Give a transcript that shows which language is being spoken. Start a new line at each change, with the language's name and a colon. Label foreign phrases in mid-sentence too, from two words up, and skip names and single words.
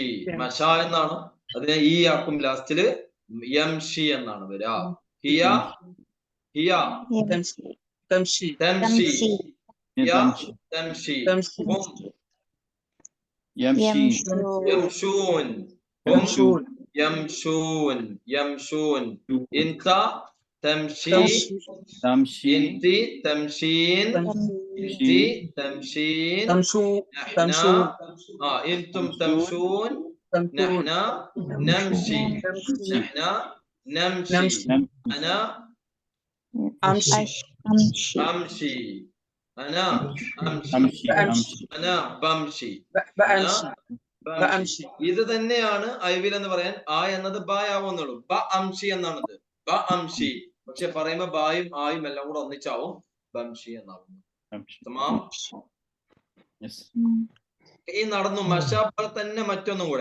Malayalam: മഷ എന്നാണ്, അതിനെ ഈ ആക്കും ലാസ്റ്റില്. യംഷി എന്നാണ് വരാ.
Arabic: هي تمشي، هي تمشي. هم يمشون، هم يمشون. انت تمشي، انت تمشين، انت تمشين، نحن انتم تمشون، نحن نمشي، نحن نمشي، انا അംഷി أمشي أنا أمشي أمشي أنا بمشي بأمشي
Malayalam: ഇത് തന്നെയാണ്
English: I will
Malayalam: എന്ന് പറയാൻ ആ എന്നത് ബാ ആവുന്നുള്ളൂ.
Arabic: ب أمشي
Malayalam: എന്നാണത്.
Arabic: ب أمشي.
Malayalam: പക്ഷെ പറയുമ്പോ ബായും ആയും എല്ലാം കൂടെ ഒന്നിച്ചാവും ബംഷി എന്നാവുന്നു. തമാം. ഈ നടന്നു മഷ പോലെ തന്നെ മറ്റൊന്നും കൂടെ.